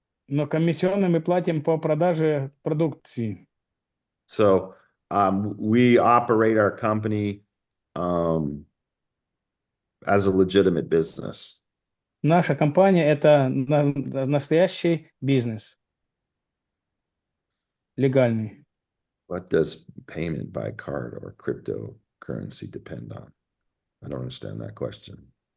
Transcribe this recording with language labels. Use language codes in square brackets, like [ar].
[ru] Но комиссионные мы платим по продаже продукции. [en] So we operate our company as a legitimate business. [ru] Наша компания – это настоящий бизнес. Легальный. [en] What does payment by card or cryptocurrency depend on? I don't understand that question.